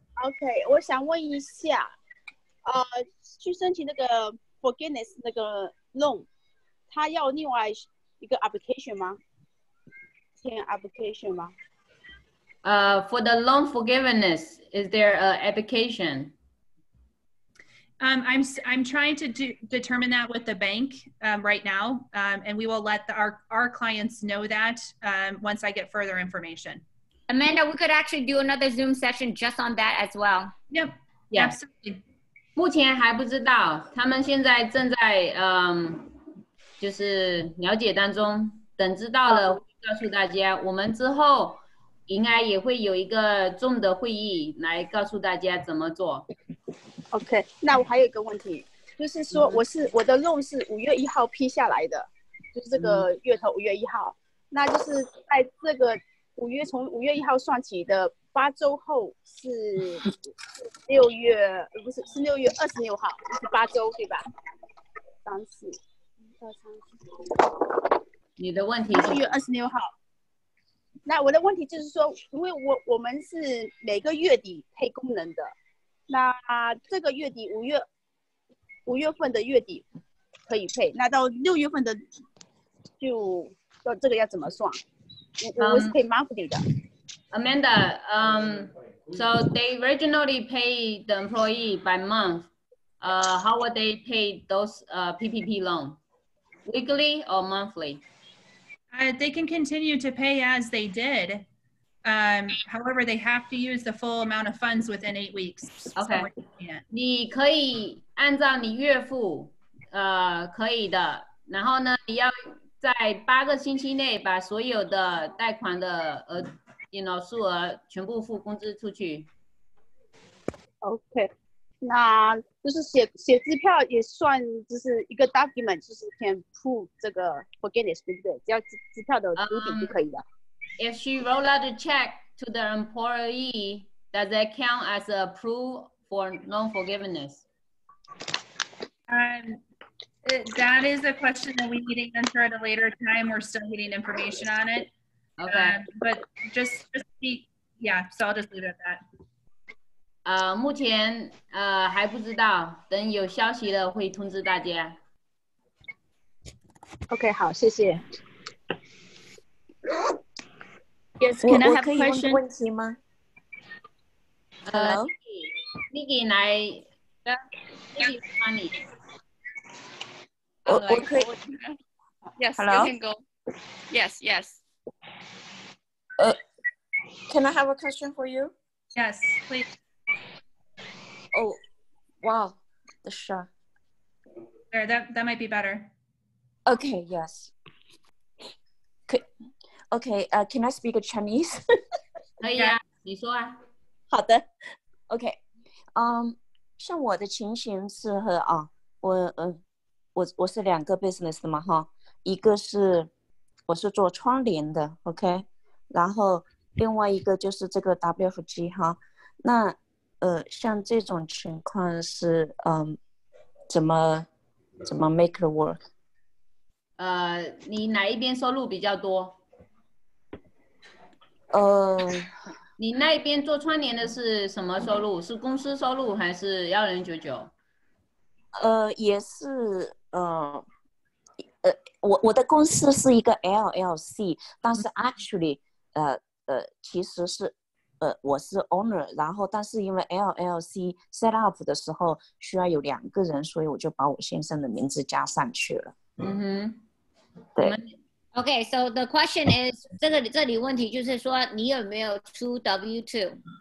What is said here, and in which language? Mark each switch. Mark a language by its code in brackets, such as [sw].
[zh] OK， 我想问一下，去申请那个 forgiveness 那个 loan， 他要另外一个 application 吗？填 application 吗 [en] ？For the loan forgiveness, is there an application? I'm trying to determine that with the bank right now, and we will let our clients know that once I get further information. Amanda, we could actually do another Zoom session just on that as well. Yep, yeah. Absolutely. [zh] 目前还不知道，他们现在正在就是了解当中，等知道了会告诉大家。我们之后应该也会有一个Zoom的会议来告诉大家怎么做。 OK， 那我还有一个问题，就是说我的 loan 是5月1号批下来的，就是这个月头5月1号，那就是在这个从5月1号算起的8周后是6月，不是6月26号，是8周对吧？3、4、1、2、3、4。你的问题是 6月26号。那我的问题就是说，因为我们是每个月底配工人的，那这个月底5月份的月底可以配，那到6月份的就这个要怎么算？我是配 monthly 的。 [en] Amanda, so they originally pay the employee by month. How would they pay those PPP loan? Weekly or monthly? They can continue to pay as they did. However, they have to use the full amount of funds within 8 weeks. Okay. [zh] 你可以按照你月付，可以的。然后呢，你要在8个星期内把所有的贷款的数额全部付工资出去。 OK， 那就是写支票也算就是一个 document， 就是 [en] can prove [zh] 这个 forgiveness， 对不对？只要支票的主笔就可以了。 [en] If she roll out a check to the employee, does that count as a proof for loan forgiveness? That is a question that we need to answer at a later time. We're still getting information on it. Okay. But just yeah, so I'll just leave it at that. [zh] 目前还不知道，等有消息了会通知大家。 OK， 好，谢谢。 [en] Yes, can I have a question? [zh] 问题吗？Nikki 来，Nikki 帮你。我可以。 [en] Yes, Hello? you can go. Yes, yes. Can I have a question for you? Yes, please. Oh, wow, the shot. There, that might be better. Okay, yes. Okay, can I speak Chinese? [zh] 可以啊，你说啊。好的 ，OK， 像我的情形是我是2个 business 的嘛哈，一个是我是做窗帘的 ，OK， 然后另外一个就是这个 WFG 哈，那像这种情况是怎么 [en] make it work？ [zh] 你哪一边收入比较多？你那一边做窗帘的是什么收入？是公司收入还是1099？也是我的公司是一个 LLC， 但是 actually 其实是我是 owner， 然后但是因为 LLC set up 的时候需要有2个人，所以我就把我先生的名字加上去了。对。 [en] Okay, so the question is [zh] 这里问题就是说你有没有出 W2？